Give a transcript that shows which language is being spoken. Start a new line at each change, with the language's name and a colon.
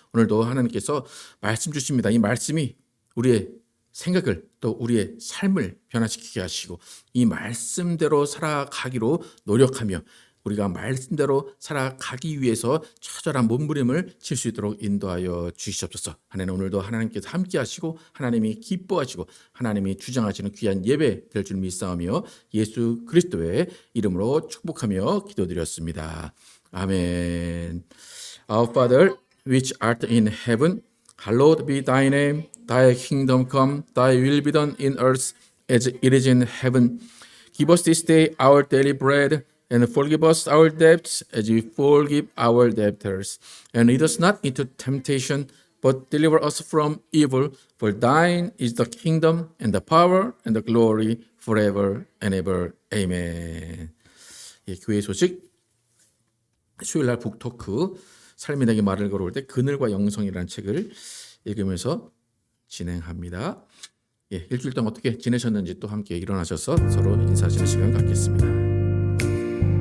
Korean: 오늘도 하나님께서 말씀 주십니다. 이 말씀이 우리의 생각을 또 우리의 삶을 변화시키게 하시고 이 말씀대로 살아가기로 노력하며 우리가 말씀대로 살아가기 위해서 처절한 몸부림을 칠 수 있도록 인도하여 주시옵소서. 하나님 오늘도 하나님께서 함께 하시고 하나님이 기뻐하시고 하나님이 주장하시는 귀한 예배 될 줄 믿사오며 예수 그리스도의 이름으로 축복하며 기도드렸습니다. 아멘.
English: Our Father, which art in heaven, hallowed be thy name. Thy kingdom come, thy will be done in earth as it is in heaven. Give us this day our daily bread, and forgive us our debts as we forgive our debtors. And lead us not into temptation, but deliver us from evil. For thine is the kingdom, and the power, and the glory, forever and ever. Amen.
Korean: 예, 교회 소식 수요일날 북토크 삶이 내게 말을 걸어올 때 그늘과 영성이라는 책을 읽으면서 진행합니다. 예, 일주일 동안 어떻게 지내셨는지 또 함께 일어나셔서 서로 인사하시는 시간 갖겠습니다.